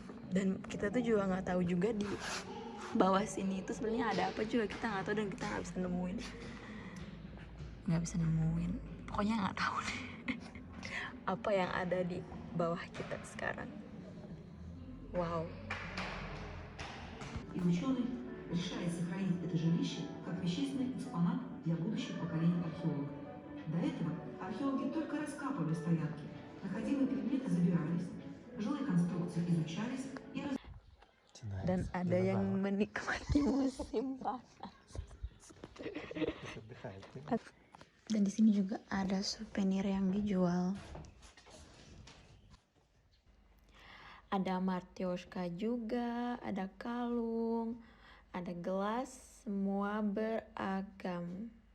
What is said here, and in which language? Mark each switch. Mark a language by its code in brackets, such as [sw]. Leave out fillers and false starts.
[id] Dan kita tuh juga nggak tahu juga di bawah sini itu sebenarnya ada apa juga, kita nggak tahu dan kita nggak bisa nemuin. Pokoknya nggak tahu deh apa yang ada di bawah kita sekarang. Wow. [ru] И ученый решает сохранить это жилище как вещественный экспонат для будущих поколений археологов. До этого археологи только раскапывали стоянки, находимые предметы забирались, жилые конструкции изучались и [id] Dan ada yang menikmati musim panas. Dan di sini juga ada souvenir yang dijual. Ada martioshka juga, ada kalung, ada gelas, semua beragam.